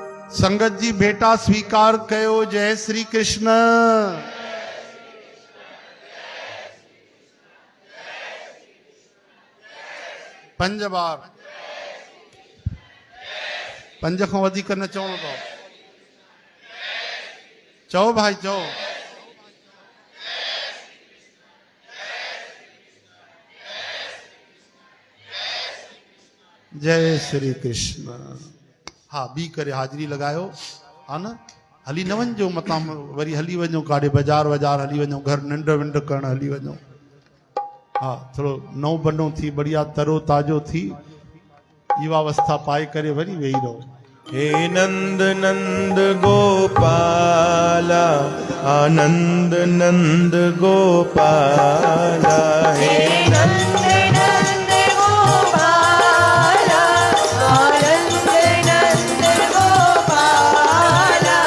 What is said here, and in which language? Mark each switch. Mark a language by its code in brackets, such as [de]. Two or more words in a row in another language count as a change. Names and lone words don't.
[sd] संगत जी भेटा स्वीकार कयो। जय श्री कृष्ण। पंज बार पंज खां वधीक न चवणो अथव। चओ भाई चओ। जय श्री कृष्ण। हाँ बी करे हाजिरी लगायो। हा न हली न वञो मतां वरी हली वञो काॾे बाज़ार वज़ार हली वञो घर निंड विंड करण हली वञो। हाँ थोड़ो नओ बनो थी बढ़िया तरो ताज़ो थी युवावस्था पाए करे वरी वेही रहो। [hi] हे नंद नंद गोपाला आनंद नंद गोपाला। हे नंद नंद गोपाला आनंद नंद गोपाला।